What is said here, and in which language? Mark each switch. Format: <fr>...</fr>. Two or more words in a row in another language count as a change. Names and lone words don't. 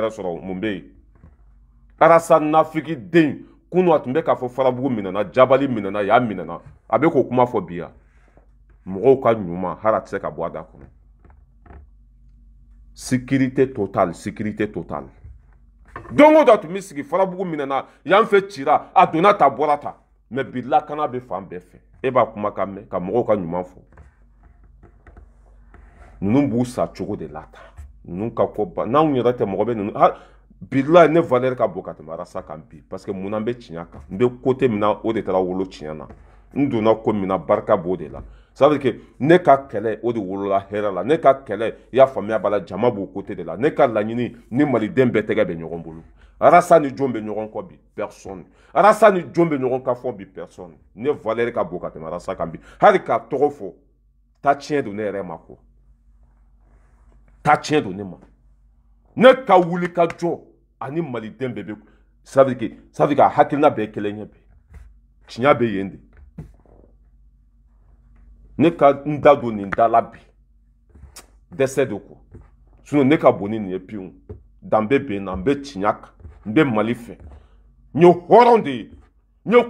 <bm>Ni Mali bɛ ka hɛrɛ sɔrɔ, mun bɛ yen? Arasa nafiki den kunu a tun bɛ k'a fɔ farabugu minɛna jabali minɛna y'a minɛna a bɛ k'o kuma fɔ bi yan mɔgɔw ka ɲuman hali a tɛ se ka bɔ a da kɔnɔ</bm> <fr>sécurité totale sécurité totale</fr> <bm>don o don a tun bɛ sigi farabugu minɛna y'an fɛ cira a donna ta bɔra ta mais bi lakana bɛ fan bɛɛ fɛ e b'a kuma ka mɛn ka mɔgɔw ka ɲuman fɔ ninnu b'u sa cogo de la ta ninnu ka ko ba n'anw yɛrɛ tɛ mɔgɔ bɛ ninnu bilahi ne valeur ka bon ka tɛmɛ Arasa kan bi</bm> <fr>parce que</fr> <bm>mun na n bɛ tiɲɛ kan n bɛ côté min na o de taara wolo tiɲɛ na n donna ko min na barika b'o de la</bm> <fr>ça veut dire que</fr> <bm>ne ka kɛlɛ o de wolola hɛrɛ la ne ka kɛlɛ i y'a faamuya b'a la jama b'o côté de la ne ka laɲini ni maliden bɛɛ tɛgɛ bɛ ɲɔgɔn bolo Arasa ni jɔn bɛ ɲɔgɔn kɔ bi personne Arasa ni jɔn bɛ ɲɔgɔn kan fɔ bi personne ne valeur ka bon ka tɛmɛ Arasa kan bi hali k'a tɔgɔ fɔ ta tiɲɛ don ne yɛrɛ ma ko ta tiɲɛ don ne ma ne ka wuli ka jɔ ani maliden bɛɛ bɛ</bm> <fr>ça veut dire que</fr> <bm>a hakilina bɛɛ kelen ye bi tiɲɛ bɛ yen de ne ka n da don nin da la bi dɛsɛ de ko sinon ne ka bon ni nin ye pewu danbe bɛ n na n bɛ tiɲɛ kan n bɛ Mali fɛ n ye hɔrɔn de ye n ye</bm>